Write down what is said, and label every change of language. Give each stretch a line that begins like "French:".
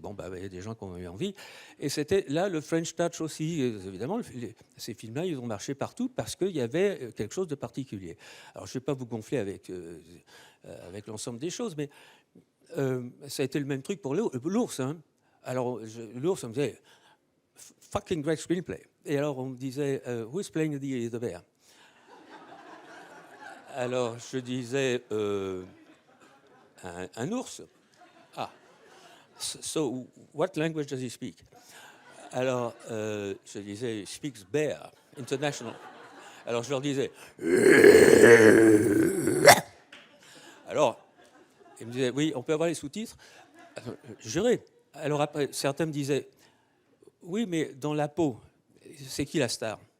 French: Bon, bah, il y a des gens qui ont eu envie. Et c'était là le French Touch aussi. Évidemment, ces films-là, ils ont marché partout parce qu'il y avait quelque chose de particulier. Alors, je ne vais pas vous gonfler avec l'ensemble des choses, mais ça a été le même truc pour l'ours. Hein. Alors, l'ours, on me disait,
English: fucking great screenplay.
French: Et alors, on me disait,
English: who is playing the bear?
French: Alors, je disais, un ours.
English: Ah, so what language does he speak?
French: Alors, je disais,
English: he speaks bear, international.
French: Alors, je leur disais, alors, ils me disaient, oui, on peut avoir les sous-titres? Juré. Alors après, certains me disaient, oui, mais dans la peau, c'est qui la star?